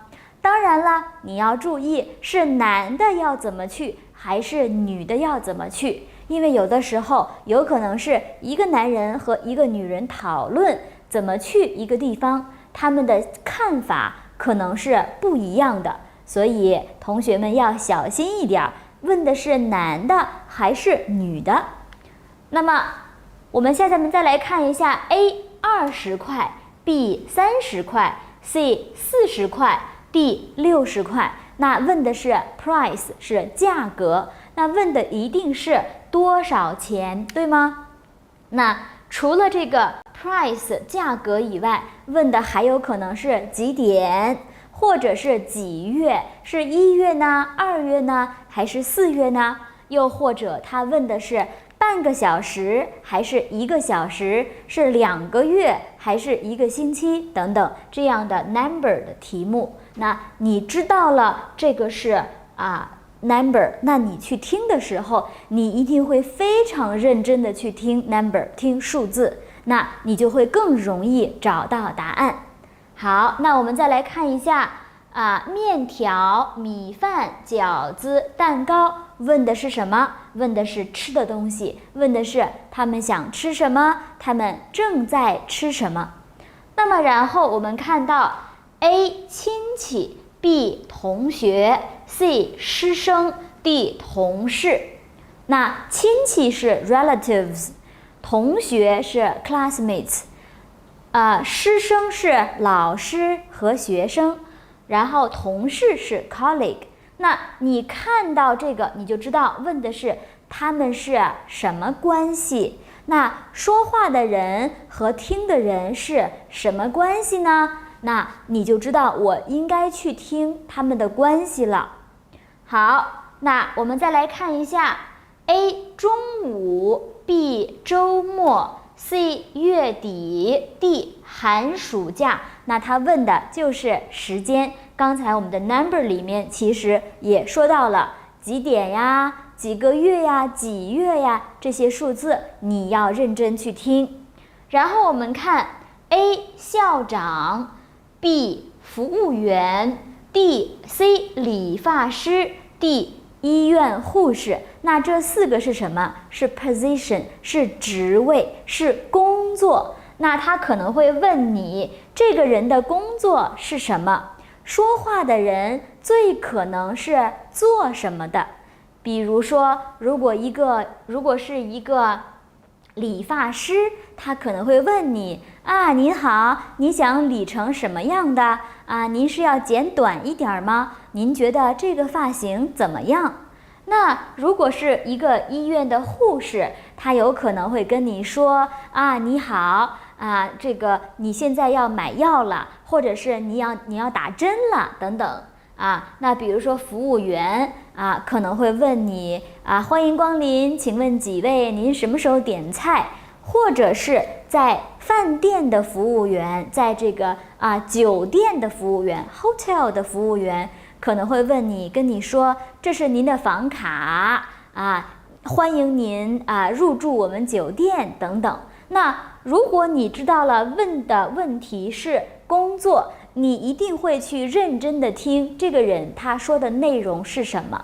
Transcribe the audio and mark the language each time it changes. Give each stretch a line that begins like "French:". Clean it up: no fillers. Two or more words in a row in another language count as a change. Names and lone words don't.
Chinese: 當然了，你要注意是男的要怎麼去，還是女的要怎麼去，因為有的時候有可能是一個男人和一個女人討論怎麼去一個地方，他們的看法可能是不一樣的，所以同學們要小心一點，問的是男的還是女的。那麼我們下面再來看一下 A 20 塊 B 30塊 C 40塊 D 60塊。那問的是 price， 是價格，那問的一定是多少錢，對嗎？那除了這個 price 價格以外，問的還有可能是幾點，或者是幾月，是1月呢、2月呢，還是4月呢？又或者他問的是半個小時還是1個小時，是2個月還是1個星期等等這樣的 number 的題目。那你知道了這個是 number， 那你去听的时候，你一定会非常認真的去聽 number， 聽數字，那你就會更容易找到答案。好，那我們再來看一下麵條、米飯、餃子、蛋糕，問的是什麼？問的是吃的東西，問的是他們想吃什麼，他們正在吃什麼。那麼然後我們看到 A 親戚， B 同學， C 師生， D 同事。那親戚是 relatives， 同學是 classmates， 師生是老師和學生，然後同事是 colleague。那你看到這個，你就知道問的是他們是什麼關係。那說話的人和聽的人是什麼關係呢？那你就知道我應該去聽他們的關係了。好，那我們再來看一下 A 中午， B 周末， C 月底， D 寒暑假。那他問的就是時間。剛才我們的 number 裡面其實也說到了幾點呀、幾個月呀、幾月呀，這些數字你要認真去聽。然後我們看 A 校長， B 服務員， C 理髮師， D 醫院護士。那這四個是什麼？是 position，是職位，是工作。那他可能會問你這個人的工作是什麼？說話的人最可能是做什麼的？比如說，如果是一個理髮師，他可能會問你您好，你想理成什麼樣的？您是要剪短一點嗎？您覺得這個髮型怎麼樣？那如果是一個醫院的護士，他有可能會跟你說你好，這個你現在要買藥了，或者是你要打針了等等。那比如說服務員可能會問你歡迎光臨，請問幾位，您什麼時候點菜？或者是在飯店的服務員，在這個酒店的服務員 hotel 的服務員可能會問你，跟你說這是您的房卡歡迎您入住我們酒店等等。那如果你知道了問的問題是工作，你一定會去認真的聽這個人他說的內容是什麼。